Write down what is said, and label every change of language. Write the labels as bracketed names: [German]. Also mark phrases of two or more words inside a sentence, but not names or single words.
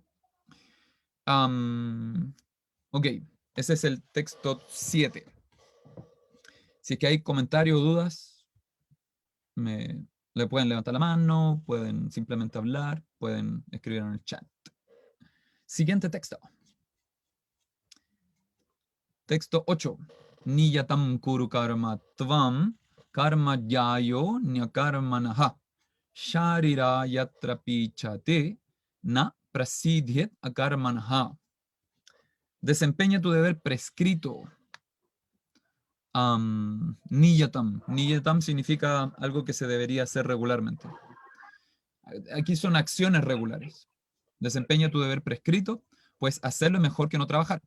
[Spanish] Ok, ese es el texto 7. Si es que hay comentarios o dudas, le pueden levantar la mano, pueden simplemente hablar, pueden escribir en el chat. Siguiente texto. Texto 8. [Sanskrit] Niyatam kuru karma tvam karma yayo nyakarmanaha sharira yatra pichate na prasidhyet akarmanaha. [Spanish] Desempeña tu deber prescrito. Niyatam. Niyatam significa algo que se debería hacer regularmente. Aquí son acciones regulares. Desempeña tu deber prescrito, pues hacerlo es mejor que no trabajar.